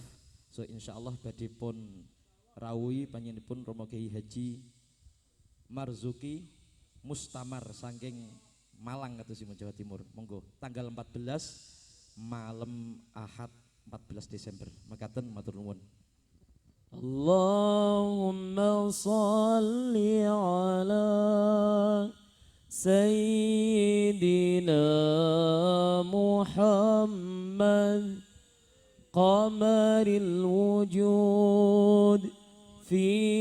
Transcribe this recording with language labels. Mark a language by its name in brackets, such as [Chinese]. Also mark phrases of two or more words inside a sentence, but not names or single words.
[Javanese] So insyaallah badhe pun rawuhi panjenenganipun Romo Kiai Haji Marzuki Mustamar saking Malang katusipun Jawa Timur. Monggo tanggal 14 malam Ahad 14 Desember. Makaten matur nuwun. [Arabic] اللهم صل على سيدنا محمد قمر الوجود في